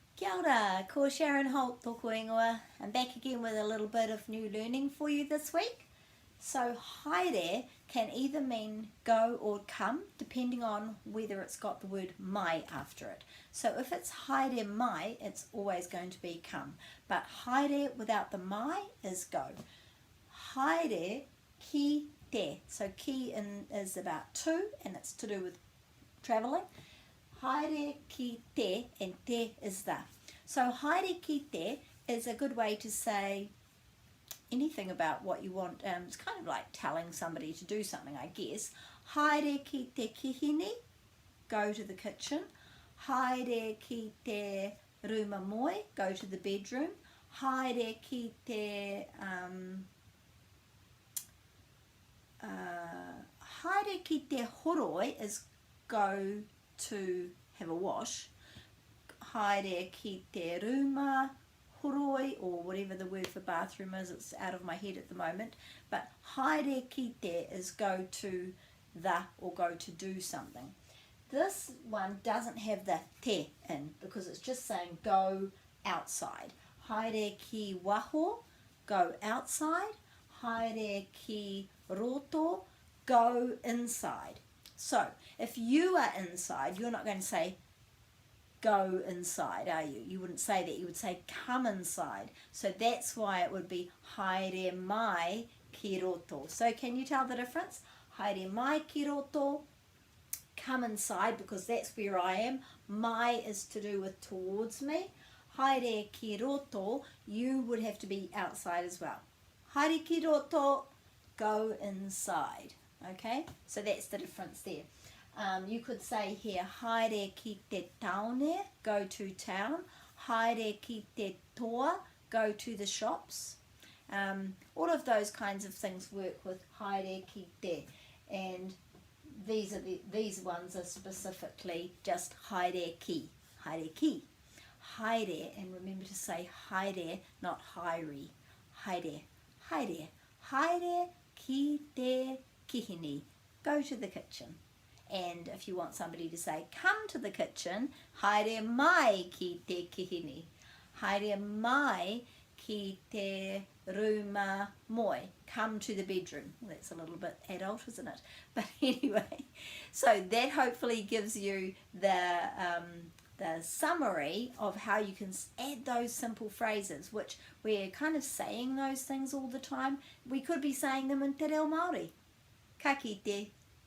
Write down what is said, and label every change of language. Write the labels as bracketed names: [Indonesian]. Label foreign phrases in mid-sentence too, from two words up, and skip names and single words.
[Māori] Kia ora, ko Sharon Holt tōku ingoa. [English] I'm back again with a little bit of new learning for you this week. So haere can either mean go or come, depending on whether it's got the word mai after it. So if it's [Māori] haere mai, [English] it's always going to be come. But haere without the mai is go. [Māori] Haere ki te. [English] So ki is about to, and it's to do with travelling. [Māori] Haere ki te, [English] and te is the. So [Māori] haere ki te [English] is a good way to say anything about what you want. It's kind of like telling somebody to do something, I guess. [Māori] Haere ki te kihini, [English] go to the kitchen. [Māori] Haere ki te ruma moi, [English] go to the bedroom. [Māori] Haere ki te haere ki te horoi [English] is go to have a wash. [Māori] Haere ki te ruma horoi, [English] or whatever the word for bathroom is, it's out of my head at the moment, but [Māori] haere ki te [English] is go to the, or go to do something. This one doesn't have the te in because it's just saying go outside. [Māori] Haere ki waho, [English] go outside. [Māori] Haere ki roto, [English] go inside. So if you are inside, you're not going to say go inside, are you? You wouldn't say that. You would say come inside. So that's why it would be [Māori] haere mai ki roto. [English] So can you tell the difference? [Māori] Haere mai ki roto, [English] come inside, because that's where I am. Mai is to do with towards me. [Māori] Haere ki roto, [English] you would have to be outside as well. [Māori] Haere ki roto, [English] go inside. Okay, so that's the difference there. You could say here, [Māori] haere ki te taone, [English] go to town. [Māori] Haere ki te toa, [English] go to the shops. All of those kinds of things work with [Māori] haere ki te, [English] and these ones are specifically just [Māori] haere ki, haere ki. Haere, [English] and remember to say haere, not haere. [Māori] Haere, haere, haere ki te kihini, [English] go to the kitchen. And if you want somebody to say come to the kitchen, [Māori] haere mai ki te kihini. Haere mai ki te ruma moi, [English] come to the bedroom. Well, that's a little bit adult, isn't it? But anyway, so that hopefully gives you the summary of how you can add those simple phrases, which we're kind of saying those things all the time. We could be saying them in [Māori] te reo Māori. Ka kite.